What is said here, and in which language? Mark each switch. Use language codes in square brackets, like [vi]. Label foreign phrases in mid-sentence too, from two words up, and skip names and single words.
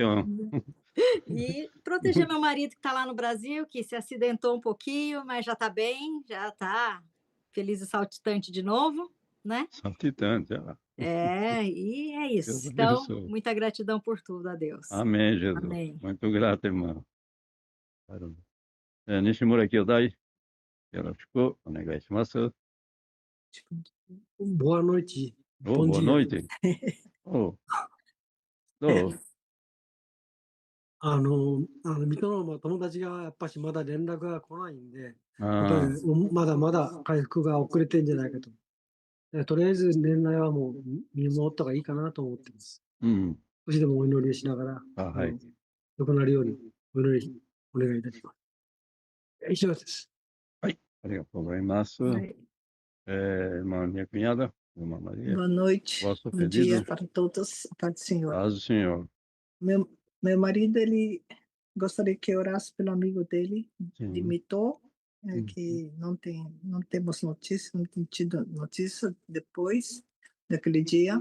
[pt] E proteger meu marido que está lá no Brasil, que se acidentou um pouquinho, mas já está bem, já está feliz e saltitante de novo, né? saltitante. E é Deus isso. Então, abençoe. muita gratidão por tudo, a Deus. Amém, Jesus. Amém. Muito grato, irmão. [ja] 西村兄弟、よろしくお願いします. [pt] Boa noite. Oh, Bom boa dia. noite. Oh, oh, [ja] 水戸の友達がやっぱしまだ連絡が来ないんで、やっぱ ah, りまだまだ回復が遅れてんじゃないかと。とりあえず年内はもう見守った方がいいかなと思ってます。少しでもお祈りをしながら、はい。良くなるようにお祈りお願いいたします。以上です。はい、ありがとうございます。 [pt] Irmã minha cunhada, irmã Maria, Boa noite, vosso bom dia pedido, para todos, a paz do Senhor. paz do Senhor. Meu marido, ele gostaria que eu orasse pelo amigo dele, de Sim. Mitô, Hum. que não temos notícia, não tem tido notícia depois daquele dia.